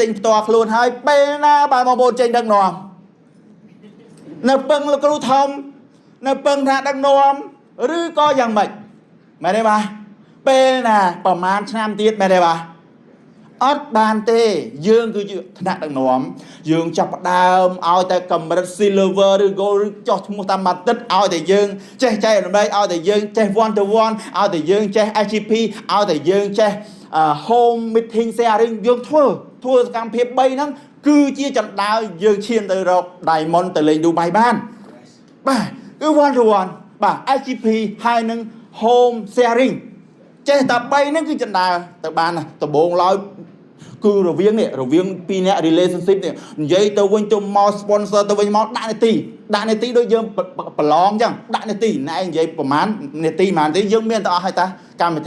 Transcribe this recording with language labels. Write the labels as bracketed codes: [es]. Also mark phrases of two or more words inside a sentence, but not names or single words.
[km] ញផ្ទាល់ខ្លួនហើយពេលណាបាទបងប្អូនចេញដឹកនាំនៅពឹងលោកគ្រូធំនៅពឹងថាដឹកនាំឬក៏យ៉ាងម៉េចមែនទេបាទពេលណាប្រហែលឆ្នាំទៀតមែនទេបាទអត់បានទេយើងគឺជាថ្នាក់ដឹកនាំយើងចាប់ផ្ដើមឲ្យតែកម្រិត silver ឬ gold ឬចោះឈ្មោះតាមម៉ាទិតឲ្យតែយើងចេះចែករំលែកឲ្យតែយើងចេះ [en] one to one [km] ឲ្យតែយើងចេះ SGP ឲ្យតែយើងចេះ home [en] meeting sharing [km] យើងធ្វើសកម្មភាព3ហ្នឹងគឺជាចណ្ដើរយើងឈានទៅរក diamond ទៅលេង Dubai បានបាទគឺ [en] one to one [km] បាទ SGP ហើយនឹង [en] home sharing [km] ចេះតែ3ហ្នឹងគឺចណ្ដើរទៅបានដំបូងឡើយគឺរវាងពីរអ្នក relationship នេះនិយាយទៅវិញទៅមក sponsor ទៅវិញមកដាក់នាទីដូចយើងប្រឡងអញ្ចឹងដាក់នាទីណែនិយាយប្រហែលនាទីប៉ុន្មានទេយើងមានតែអស់ហើយតាកម្មវិ